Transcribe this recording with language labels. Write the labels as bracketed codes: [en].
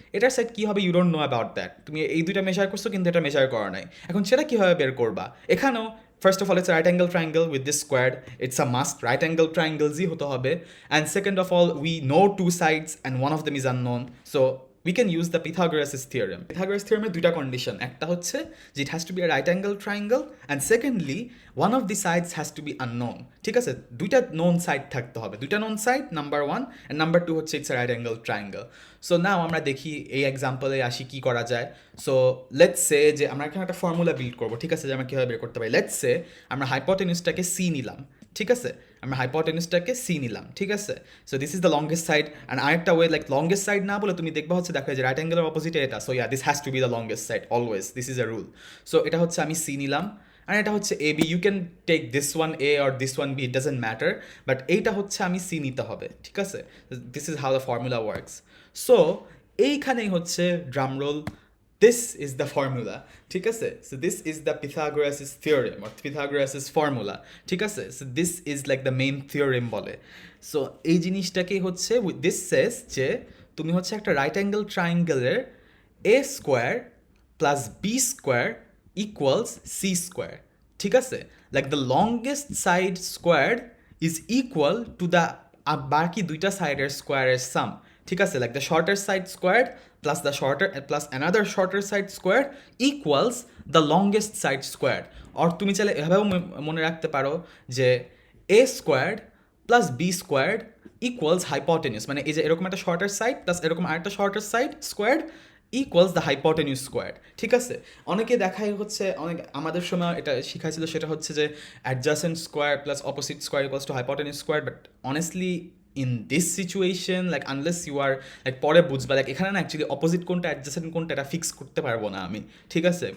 [bn] এটার সাইড কী হবে [en] You don't know about that. [bn] তুমি এই দুইটা মেজার করছো কিন্তু এটা মেজার করা নাই, এখন সেটা কীভাবে বের করবা? [en] এখানেও first of all, it's a right angle triangle with this squared. It's a must. Right angle triangle [bn] zi hote hobe. [en] And second of all, we know two sides and one of them is unknown. So we can use the Pythagoras theorem. Pythagoras theorem [bn] এর দুইটা condition, একটা হচ্ছে যে [en] it has to be a right angle triangle, and secondly one of the sides has to be unknown. [bn] ঠিক আছে, দুইটা [en] known side [bn] থাকতে হবে, দুইটা [en] known side, number 1, and number 2 হচ্ছে it's a right angle triangle. So now [bn] আমরা দেখি এই এক্সাম্পলে আসি কি করা যায়। [en] so let's say [bn] যে আমরা এখানে একটা ফর্মুলা বিল্ড করবো, ঠিক আছে, যে আমরা কীভাবে বের করতে পারি। [en] let's say [bn] আমরা হাইপোটেনিউসটাকে সি নিলাম, ঠিক আছে, আমরা হাইপোটেনিউসটাকে সি নিলাম, ঠিক আছে। [en] so this is the longest side, [bn] and আরেকটা ওয়ে, [en] like longest side [bn] না বলে তুমি দেখবা হচ্ছে দেখো যে [en] Right অ্যাঙ্গেলের অপোজিটে এটা, so yeah this has to be the longest side always, this is a rule. So [bn] এটা হচ্ছে আমি সি নিলাম, [en] আর এটা হচ্ছে A B, you can take this one A or this one B, it doesn't matter, but [bn] এইটা হচ্ছে আমি C নিতে হবে, ঠিক আছে। [en] This is how the formula works. So [bn] এইখানেই হচ্ছে [en] Drum roll, this is the formula, ঠিক আছে। so this is the Pythagoras theorem or Pythagoras formula, ঠিক আছে। so this is like the main theorem বলে। so [bn] এই জিনিসটাকেই হচ্ছে [en] this says [bn] যে তুমি হচ্ছে একটা [en] Right angle ট্রায়াঙ্গেলের a square plus B square equals C square, ঠিক আছে। Like the longest side squared is equal to the [bn] বাকি দুইটা সাইডের স্কোয়ারের [en] Sum, ঠিক আছে। Like the shorter side squared plus the shorter plus another shorter side squared equals the longest side squared. or [bn] তুমি চাইলে এভাবেও মনে রাখতে পারো যে [en] a squared plus b squared equals hypotenuse, [bn] মানে এই যে এরকম একটা [en] shorter side plus [bn] এরকম আরেকটা [en] shorter side squared equals the hypotenuse squared, ঠিক আছে। [bn] অনেকে দেখাই হচ্ছে, অনেক আমাদের সময় এটা শিখাইছিল, সেটা হচ্ছে যে [en] adjacent square plus opposite square equals to hypotenuse squared, but honestly in this situation, like unless you are like [bn] পরে বুঝবা, [en] like [bn] এখানে না অ্যাকচুয়ালি অপোজিট কোনটা অ্যাডজাসেন্ট কোনটা এটা ফিক্স করতে পারবো না আমি, [en] ঠিক আছে।